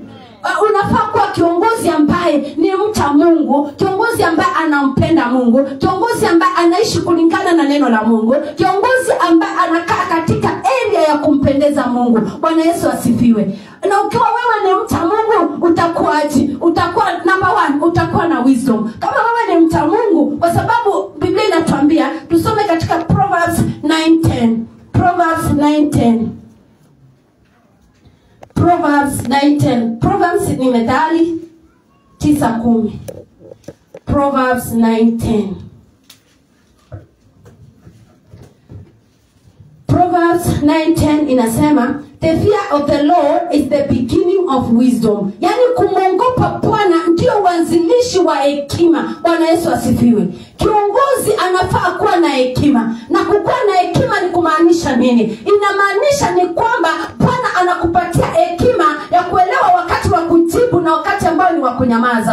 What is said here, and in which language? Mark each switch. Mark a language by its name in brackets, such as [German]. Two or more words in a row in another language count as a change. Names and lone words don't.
[Swahili] Unafaa kuwa kiongozi ambaye ni mcha Mungu, kiongozi ambaye anampenda Mungu, kiongozi ambaye anaishi kulingana na neno la Mungu, kiongozi ambaye anakaa katika area ya kumpendeza Mungu. Bwana Yesu asifiwe. Na ukiwa wewe ni mcha Mungu, utakuwaje? Utakuwa number 1, utakuwa na wisdom. Kama wewe ni mcha Mungu, kwa sababu Biblia inatuambia tusome katika Proverbs 9:10. Proverbs 9:10. Proverbs 9:10. Proverbs ni Methali 9:10. Proverbs 9:10. Proverbs 9:10 inasema, [English] the fear of the Lord is the beginning of wisdom. [Swahili] Yani kumwogopa Bwana ndio uanzilishi wa hekima. Bwana Yesu asifiwe. Kiongozi anafaa kuwa na hekima. Na kukuwa na hekima ni kumaanisha nini? Inamaanisha ni kwamba Bwana anakupatia hekima ya kuelewa wakati wa kujibu na wakati ambao ni wa kunyamaza.